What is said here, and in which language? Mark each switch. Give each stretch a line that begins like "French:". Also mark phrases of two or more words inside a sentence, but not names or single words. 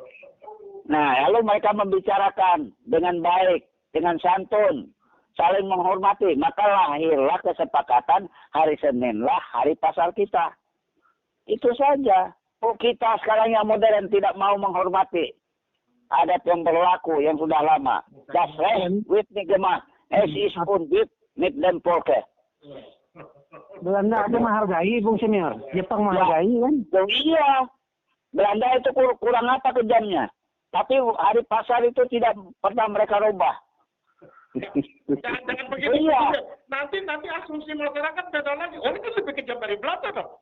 Indonesian: Nah, lalu mereka membicarakan dengan baik, dengan santun, saling menghormati. Maka lahirlah kesepakatan hari Seninlah hari pasar kita. Itu saja. Oh, kita sekarang yang modern tidak mau menghormati adat yang berlaku yang sudah lama.
German: Das Recht wird nicht gemacht. Es ist ungut mit dem Volke.
Indonesian: Belanda aja menghargai, Bung Senior. Jepang menghargai kan? Iya. Belanda itu kurang apa kejamnya. Tapi hari pasar itu tidak pernah mereka rubah. Jangan begitu. Iya. Nanti asumsi masyarakat beda lagi. Oh, itu lebih kejam dari Belanda dong.